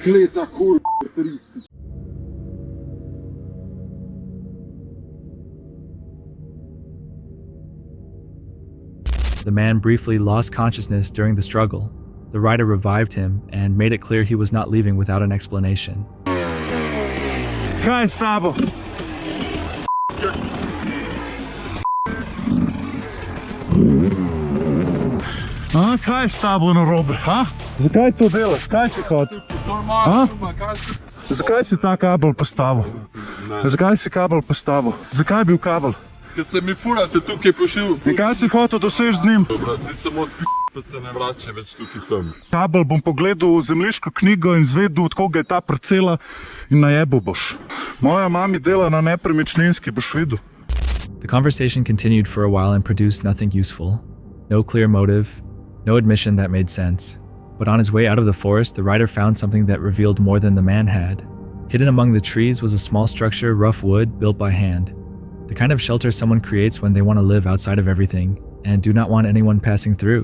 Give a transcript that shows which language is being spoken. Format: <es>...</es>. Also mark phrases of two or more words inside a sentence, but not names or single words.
<en>The man briefly lost consciousness during the struggle. The rider revived him and made it clear he was not leaving without an explanation.</en> <sl>Kaj je s tabo? Kaj je s tabo narobe? Zakaj to delaš? Kaj si hotel? Zakaj si ta kabel postavil? Zakaj si kabel postavil? Zakaj je bil kabel? Ker se mi furate tukaj pošil. In kaj si hotel doseči z njim? Ti samo spi, pa se ne vrača več tukaj sem. Kabel bom pogledal v zemljiško knjigo in zvedel, od koga je ta parcela in najebal boš. Moja mami dela na nepremičninski, boš videl.</sl> <en>The conversation continued for a while and produced nothing useful. No clear motive, no admission that made sense. But on his way out of the forest, the rider found something that revealed more than the man had. Hidden among the trees was a small structure, rough wood, built by hand. The kind of shelter someone creates when they want to live outside of everything and do not want anyone passing through.</en>